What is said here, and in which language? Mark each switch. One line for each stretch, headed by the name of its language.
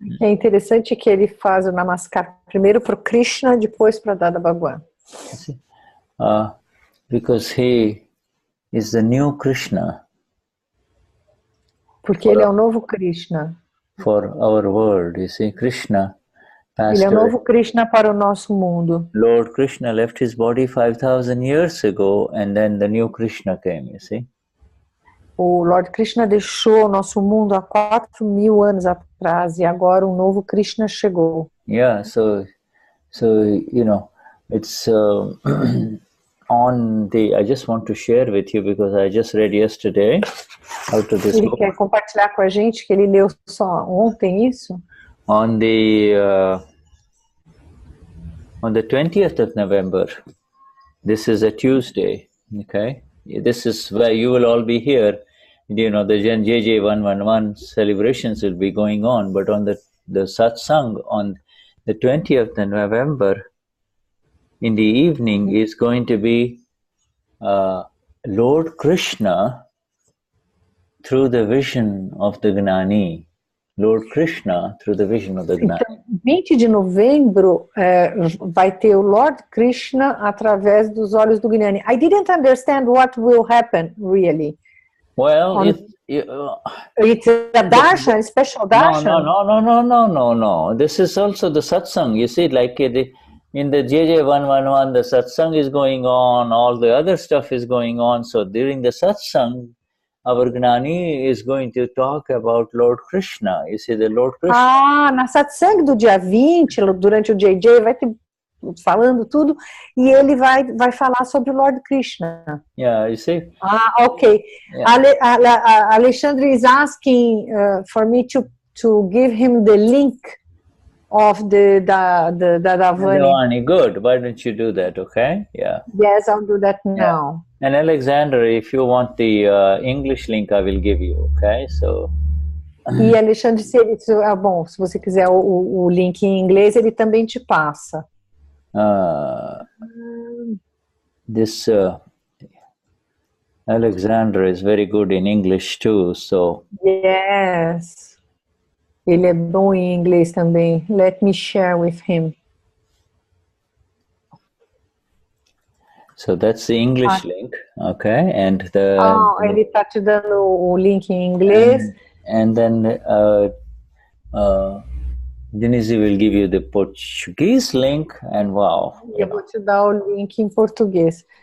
Portuguese: É interessante que ele faz o namaskar primeiro para o Krishna, depois para Dada Bhagavan.
English: Because he is the new Krishna.
Portuguese: Porque ele é o novo Krishna.
English: For our world, you see, Krishna passed
Portuguese: Ele é o
English: away.
Portuguese: novo Krishna para o nosso mundo.
English: Lord Krishna left his body 5,000 years ago, and then the new Krishna came, you see.
Portuguese: O Lord Krishna deixou o nosso mundo há 4.000 anos atrás e agora um novo Krishna chegou.
English: Yeah, so you know, it's on the. I just want to share with you because I just read yesterday out of this
Portuguese: Ele
English: book.
Portuguese: quer compartilhar com a gente que ele leu só ontem isso.
English: On the 20th of November, this is a Tuesday. Okay, this is where you will all be here. You know, the JJ111 celebrations will be going on, but on the Satsang on the 20th of November in the evening is going to be Lord Krishna through the vision of the Gnani. Lord Krishna through the vision of the Gnani.
Portuguese: Então, 20 de novembro vai ter o Lord Krishna através dos olhos do Gnani.
English: I didn't understand what will happen really. Well, it's a darshan, a special darshan. No. This is also the satsang. You see, like in the JJ111, the satsang is going on, all the other stuff is going on. So during the satsang, our Gnani is going to talk about Lord Krishna. You see, the Lord Krishna.
Portuguese: Na satsang do dia 20, durante o JJ, vai ter falando tudo, e ele vai falar sobre o Lord Krishna.
English: Yeah, you see? Okay. Yeah. Alexandre is asking for me to give him the link of the Vania. Good. Why don't you do that, okay? Yeah. Yes, I'll do that now. Yeah. And Alexander, if you want the English link, I will give you, okay? So...
Portuguese: E Alexandre, bom, se você quiser o link em inglês, ele também te passa.
English: This Alexander is very good in English too, so... Yes.
Portuguese: Ele é bom em inglês também.
English: Let me share with him. So that's the English link, okay? And the...
Portuguese: ele está te dando o link em inglês.
English: And then Denize will give you the Portuguese link, and wow.
Portuguese: Eu vou te dar o link em português.